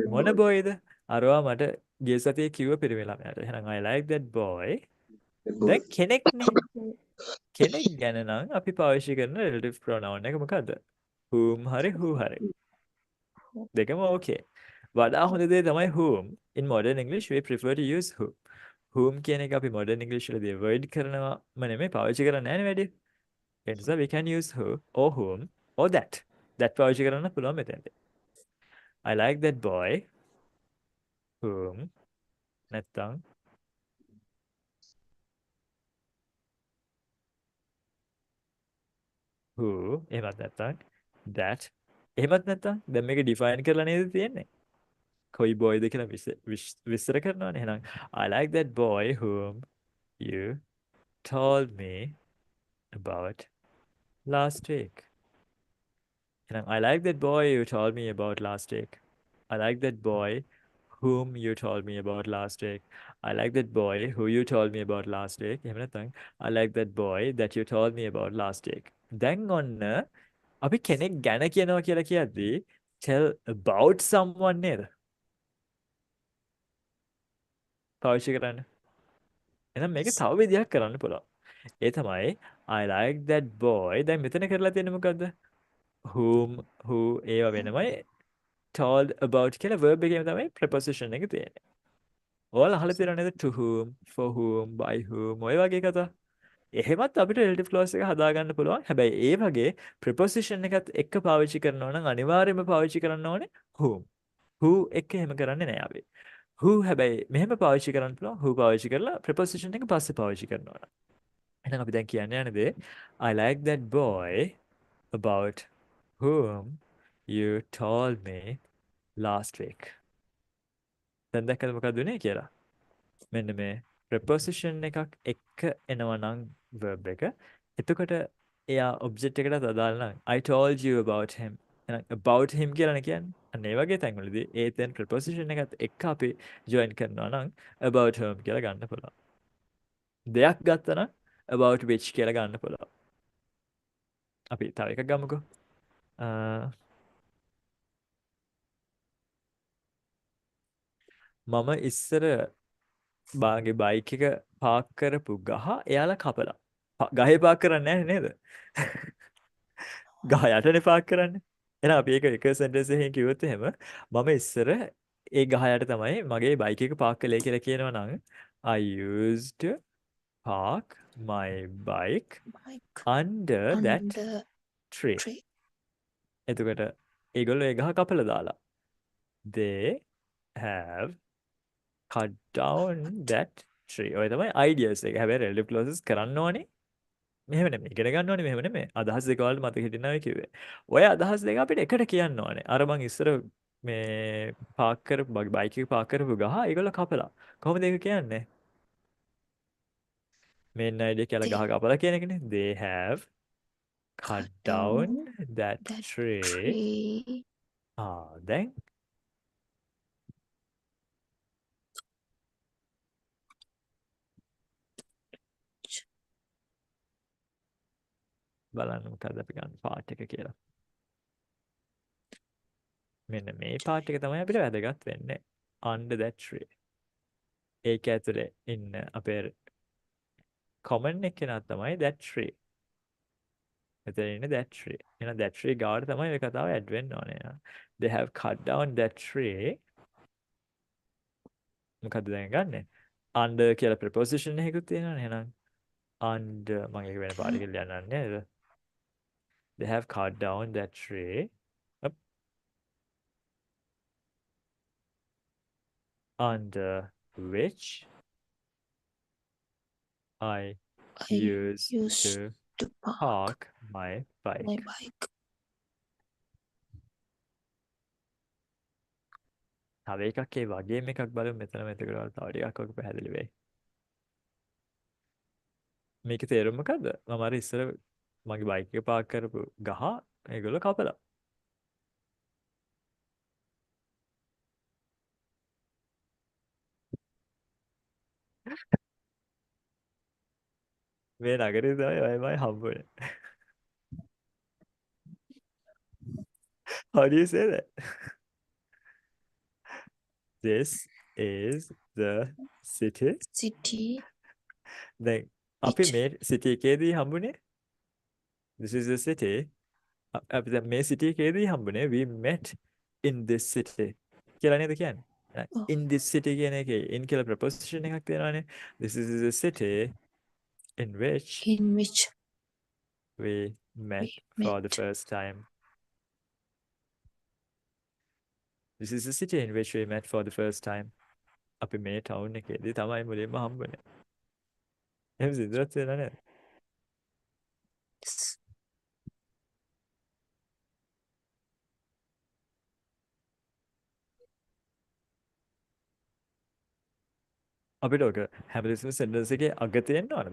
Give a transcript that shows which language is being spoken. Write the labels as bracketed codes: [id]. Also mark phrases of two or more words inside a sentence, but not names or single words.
[si] මොන [en] boy. boyද? [si] අර ඔයා මට ගිය සතියේ කිව්ව පිරිමි ළමයාට. එහෙනම් [en] I like that boy. That boy. [si] දැන් කෙනෙක්නේ. කෙනෙක් ගැන නම් අපි පාවිච්චි කරන [en] relative pronoun [si] එක මොකද්ද? whom හරි who හරි. දෙකම okay. වඩා හොඳ දේ තමයි whom. [en] In modern English we prefer to use whom. [si] whom කියන එක අපි [en] modern English [si] වලදී avoid කරනවාම නෙමෙයි පාවිච්චි කරන්නේ නැහැ නේ වැඩි. ඒ නිසා [en] we can use who or whom or that. [si] that පාවිච්චි කරන්න පුළුවන් මෙතනදී. [en] I like that boy whom [si] නැත්තම් who එහෙමත් නැත්තම් that එහෙමත් නැත්තම් දැන් මේක define කරලා නේද තියෙන්නේ. කොයි boyද කියලා විස්තර කරනවානේ. එහෙනම් [en] I like that boy whom you told me about last week. And I like that boy you told me about last week. I like that boy whom you told me about last week. I like that boy who you told me about last week. [si] එහෙම නැත්නම් [en] I like that boy that you told me about last week. [si] දැන් ඔන්න අපි කෙනෙක් ගැන කියනවා කියලා කියද්දී [en] tell about someone [si] නේද? පාවිච්චි කරන්න. එහෙනම් මේක තව විදිහක් කරන්න පුළුවන්. ඒ තමයි [en] I like that boy. [si] දැන් මෙතන කරලා තියෙන්නේ මොකද්ද? [en] whom who [si] ඒව වෙනමයි [en] told about [si] කියලා verb එකේම තමයි preposition එක තියෙන්නේ. ඔයාලා අහලා තියෙනව නේද [en] to whom, for whom, by whom [si] ඔය වගේ කතා. එහෙමත් අපිට [en] relative clause [si] එක හදාගන්න පුළුවන්. හැබැයි ඒ වගේ preposition එකත් එක්ක පාවිච්චි කරනවා නම් අනිවාර්යයෙන්ම පාවිච්චි කරන්න ඕනේ whom. who එක්ක එහෙම කරන්නේ නැහැ අපි. who හැබැයි මෙහෙම පාවිච්චි කරන්න පුළුවන්. who පාවිච්චි කරලා preposition එක පස්සේ පාවිච්චි කරනවා. එහෙනම් අපි දැන් කියන්න යන දේ [en] I like that boy about whom you told me last week. [si] දැන් දැක්කද මොකක්ද උනේ කියලා? මෙන්න මේ preposition එකක් එක්ක එනවා නම් verb එක. එතකොට එයා object එකටත් අදාළ නම් [en] I told you about him. [si] එහෙනම් [en] about him [si] කියලානේ කියන්නේ. අන්න ඒ වගේ තැන්වලදී ඒ තැන් preposition එකත් එක්ක අපි join කරනවා නම් [en] about whom [si] කියලා ගන්න පුළුවන්. දෙයක් ගත්තා නම් [en] about which [si] කියලා ගන්න පුළුවන්. අපි තව එකක් ගමුකෝ. මම ඉස්සර බාගේ බයික් එක පාක් කරපු ගහ එයාලා කපලා. ගහේ පාක් කරන්නේ නැහැ නේද? ගහ යටනේ පාක් කරන්නේ. එහෙනම් අපි ඒක එක සෙන්ටෙන්ස් එකකින් කිව්වොත් එහෙම මම ඉස්සර ඒ ගහ යට තමයි මගේ බයික් එක පාක් කළේ කියලා කියනවා නම් [en] I used to park my bike Mike under that under tree. tree. [si] එතකොට ඒගොල්ලෝ ඒ ගහ කපලා දාලා. [en] They have cut down that tree. [si] ඔය තමයි ideas එක. හැබැයි [en] relative clauses [si] කරන්න ඕනේ. මෙහෙම නෙමෙයි. ඉගෙන ගන්න ඕනේ මෙහෙම නෙමෙයි. අදහස් දෙක වලට මතක හිටිනවා කිව්වේ. ඔය අදහස් දෙක අපිට එකට කියන්න ඕනේ. අර මං ඉස්සර මේ පාක් කරපු බයික් එක පාක් කරපු ගහ ඒගොල්ලෝ කපලා. කොහොමද ඒක කියන්නේ? [en] main idea [si] කියලා ගහ කපලා කියන එකනේ. [en] They have cut down that that tree. tree. [si] දැන් බලන්න මොකද්ද අපි ගන්න පාර්ට් එක කියලා. මෙන්න මේ පාර්ට් එක තමයි අපිට වැදගත් වෙන්නේ. [en] Under that tree. [si] ඒක ඇතුලේ ඉන්න අපේ common එක කෙනා තමයි [en] that tree. [si] මෙතන ඉන්නේ [en] that tree. [si] එහෙනම් [en] that tree [si] ගාවට තමයි මේ කතාව ඇඩ් වෙන්න ඕනේ. [en] They have cut down that tree. [si] මොකද්ද දැන් ගන්නෙ? Under කියලා preposition එකකුත් තියෙනවනේ. එහෙනම් under මම ඒක වෙන පාඩකින් ලියන්න නේද? [en] They have cut down that tree. Up. Under which I I used used to to park park my my bike. bike. [si] තව එකක් ඒ වගේම එකක් බලමු මෙතන මෙතකට තව ටිකක් වගේ පැහැදිලි වෙයි. මේකේ තේරුම මොකද්ද? මම අර ඉස්සර මගේ බයික් එක පාක් කරපු ගහ ඒගොල්ලෝ කපලා. මේ නගරේ තමයි ඔයමයි හම්බුනේ. [en] How do you say that? This is the city. City [si] දැන් අපි [en] which [si] මේ සිටි එකේදී හම්බුනේ. [en] This is the city. [si] අපි දැන් මේ සිටි එකේදී හම්බුනේ [en] we met in this city. [si] කියලා නේද කියන්නේ? oh, [en] In this city [si] කියන එකේ in කියලා preposition එකක් තියෙනවානේ. [en] This is the city in which in which we we met for the met. first time. This is the city in which we met for the first time. [si] අපි මේ ටවුන් එකේදී තමයි මුලින්ම හම්බුනේ. එහෙම සිදුවත් වෙලා නේද? අපිට ඔක හැමතිස්සෙම සෙන්ටෙන්ස් එකේ අග තියෙන්න ඕනද?